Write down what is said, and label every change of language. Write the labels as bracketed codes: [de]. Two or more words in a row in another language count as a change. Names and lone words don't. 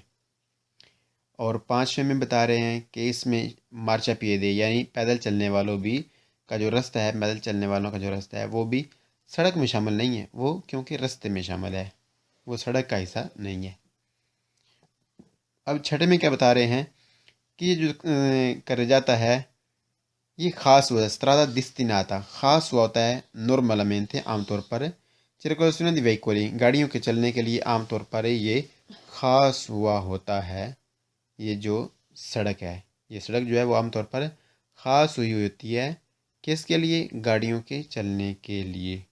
[ur] اور 5ویں میں بتا رہے ہیں کہ اس میں مارچا پیدے یعنی پیدل چلنے والوں بھی کا جو راستہ ہے، پیدل چلنے والوں کا جو راستہ ہے وہ بھی سڑک میں شامل نہیں ہے، وہ کیونکہ راستے میں شامل ہے، وہ سڑک کا حصہ نہیں ہے۔ اب 6 میں کیا بتا رہے ہیں کہ یہ جو کرے جاتا ہے یہ خاص ہوا استرادا destinata خاص ہوا ہوتا ہے normalmente عام طور پر [it] circolazione di veicoli [ur] گاڑیوں کے چلنے کے لیے عام طور پر یہ خاص ہوا ہوتا ہے۔ یہ جو سڑک ہے، یہ سڑک جو ہے وہ عام طور پر خاص ہوئی ہوتی ہے، کس کے لیے؟ گاڑیوں کے چلنے کے لیے۔